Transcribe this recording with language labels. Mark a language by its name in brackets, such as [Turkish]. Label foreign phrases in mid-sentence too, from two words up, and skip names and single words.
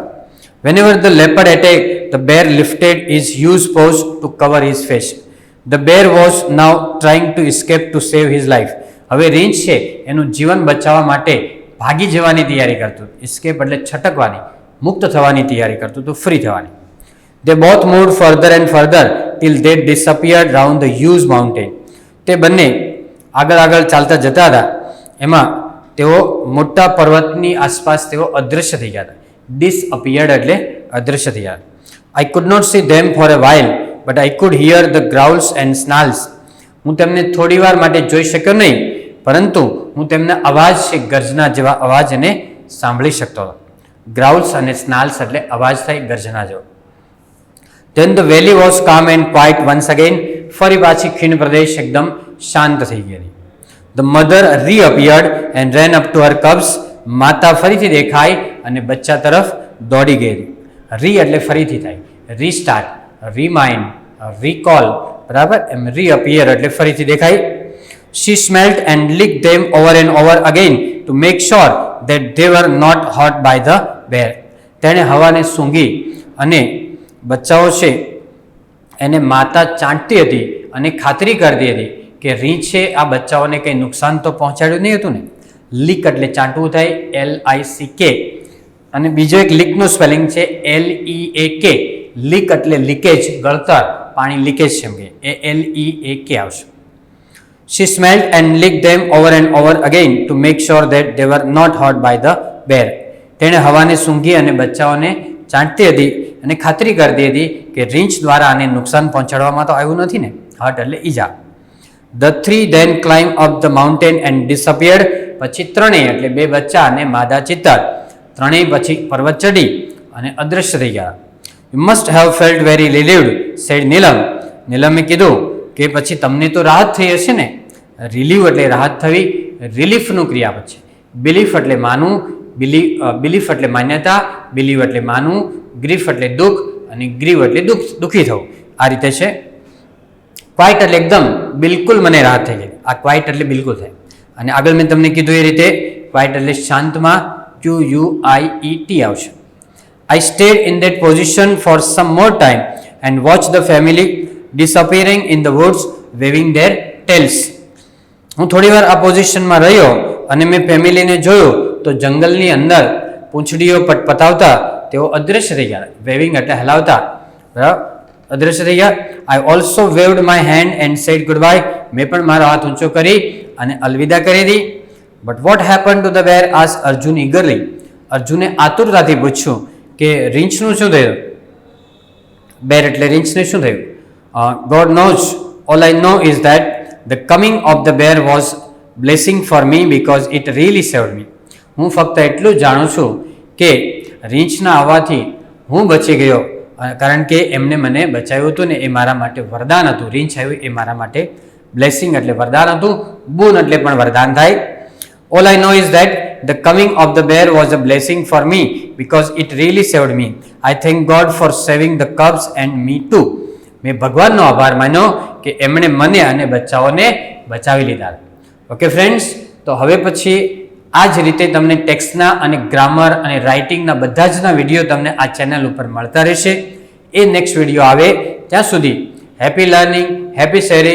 [English] Whenever the leopard attack the bear lifted his huge paws to cover his face. The bear was now trying to escape to save his life. [Gujarati] હવે રીંછ છે એનું જીવન બચાવવા માટે ભાગી જવાની તૈયારી કરતું. એસ્કેપ એટલે છટકવાની, મુક્ત થવાની તૈયારી કરતું હતું, ફ્રી થવાની. [English] They both moved further and further till they disappeared round the huge mountain. [Gujarati] તે બંને આગળ ચાલતા જતા હતા, એમાં તેઓ મોટા પર્વતની આસપાસ તેઓ અદૃશ્ય થઈ ગયા હતા. Disappeared એટલે અદૃશ્ય થઈ ગયા. [English] I could not see them for a while, but I could hear the growls and snarls. [Gujarati] હું તેમને થોડી વાર માટે જોઈ શક્યો નહીં, પરંતુ હું તેમના અવાજ છે ગર્જના જેવા અવાજને સાંભળી શકતો હતો. ગ્રાઉલ્સ અને સ્નાલ્સ એટલે અવાજ થાય ગર્જના જેવો. [English] Then the valley was calm and quiet once again. [Gujarati] ફરી પાછી ખીણ પ્રદેશ એકદમ શાંત થઈ ગઈ. [English] The mother reappeared and ran up to her cubs. [Gujarati] માતા ફરીથી દેખાઈ અને બચ્ચા તરફ દોડી ગઈ. રી એટલે ફરીથી થાય, [English] restart, remind, recall, [Gujarati] બરાબર. એમ રીઅપિયર એટલે ફરીથી દેખાઈ. [English] She smelled and licked them over and over again to make sure that they were not hurt by the bear. [Gujarati] તેણે હવાને સૂંઘી અને બચ્ચાઓ છે એને માતા ચાંટતી હતી અને ખાતરી કરતી હતી કે રીંછે આ બચ્ચાઓને કંઈ નુકસાન તો પહોંચાડ્યું નહીં હતું ને. લીક એટલે ચાંટવું થાય, LICK. અને બીજો એક લીકનું સ્પેલિંગ છે LEAK. લીક એટલે લીકેજ, ગળતર, પાણી લીકેજ છે એમ કે LEAK આવશે. [English] She smelled and licked them over and over again to make sure that they were not hurt by the bear. [Gujarati] તેણે હવાને સૂંઘી અને બચ્ચાઓને ચાંટતી હતી અને ખાતરી કરતી હતી કે રીંછ દ્વારા આને નુકસાન પહોંચાડવામાં તો આવ્યું નથી ને. હર્ટ એટલે ઈજા. [English] The three then climbed up the mountain and disappeared. [Gujarati] પછી ત્રણેય એટલે બે બચ્ચા અને માદા ચિત્તર ત્રણેય પછી પર્વત ચડી અને અદૃશ્ય થઈ ગયા. [English] You must have felt very relieved, said Neelam. [Gujarati] નીલમે કીધું કે પછી તમને તો રાહત થઈ હશે ને. રિલીવ એટલે રાહત થવી, રિલીફનું ક્રિયાપદ છે. બિલીફ એટલે માનવું, બિલીફ એટલે માન્યતા, બિલીવ એટલે માનવું, ગ્રીફ એટલે દુઃખ અને ગ્રીવ એટલે દુઃખી થવું. આ રીતે છે. ક્વાઇટ એટલે એકદમ બિલકુલ મને રાહત થઈ ગઈ. આ ક્વાઇટ એટલે બિલકુલ થાય. અને આગળ મેં તમને કીધું એ રીતે ક્વાઇટ એટલે શાંતમાં QUIET આવશે. [English] I stayed in that position for some more time and watched the family disappearing in the woods waving their tails. [Gujarati] હું થોડી વાર આ પોઝિશનમાં રહ્યો અને મેં ફેમિલીને જોયું તો જંગલની અંદર પૂંછડીઓ પટપટાવતા તેઓ અદૃશ્ય થઈ ગયા. વેવિંગ એટલે હલાવતા, બરાબર, અદૃશ્ય થઈ ગયા. [English] I also waved my hand and said goodbye. [Gujarati] મેં પણ મારો હાથ ઊંચો કરી અને અલવિદા કરી દી. [English] But what happened to the bear? asked Arjun eagerly. [Gujarati] અર્જુને આતુરતાથી પૂછ્યું કે રીંછનું શું થયું. બેર એટલે રીંછને શું થયું. [English] God knows. All I know is that the coming of the bear was blessing for me because it really saved me. [Gujarati] હું ફક્ત એટલું જ જાણું છું કે રીંછના આવવાથી હું બચી ગયો, કારણ કે એમને મને બચાવ્યું હતું ને એ મારા માટે વરદાન હતું. રીંછ આવ્યું એ મારા માટે બ્લેસિંગ એટલે વરદાન હતું. બૂન એટલે પણ વરદાન થાય. [English] All I know is that the coming of the bear was a blessing for me because it really saved me. I thank God for saving the cubs and me too. [Gujarati] મેં ભગવાનનો આભાર માન્યો કે એમણે મને અને બચ્ચાઓને બચાવી લીધા. [English] okay friends, [Gujarati] તો હવે પછી આ જ રીતે તમને ટેક્સ્ટના અને ગ્રામર અને રાઇટિંગના બધા જના વિડીયો તમને આ ચેનલ ઉપર મળતા રહેશે. એ [English] next video [Gujarati] આવે ત્યાં સુધી [English] happy learning, happy sharing.